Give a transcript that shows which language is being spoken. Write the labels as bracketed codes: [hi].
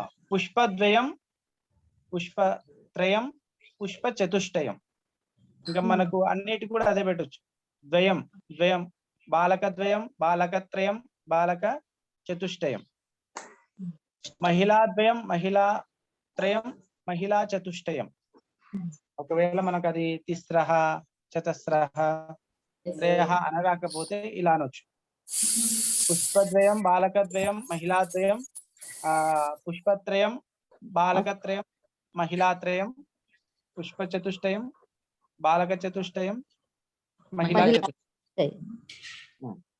[sa] పుష్పద్వయం, పుష్పత్రయం, పుష్ప చతుష్టయం. [te] ఇంకా మనకు అన్నిటి కూడా అదే పెట్టొచ్చు. ద్వయం, ద్వయం, బాలకద్వయం, బాలకత్రయం, బాలక చతుష్టయం। [sa] महिलाद्वयं, महिलात्रयं, महिला चतुष्टयं। [te] ఒకవేళ మనకు అది తిస్రహ చతస్రహ త్రయః అనరాకపోతే ఇలా అనొచ్చు. [sa] పుష్పద్వయం బాలకద్వయం మహిళాద్వయం పుష్పత్రయం బాలకత్రయం మహిళాత్రయం పుష్పచతుష్టయం బాలకచతుష్టయం మహిళా చతుష్టయం.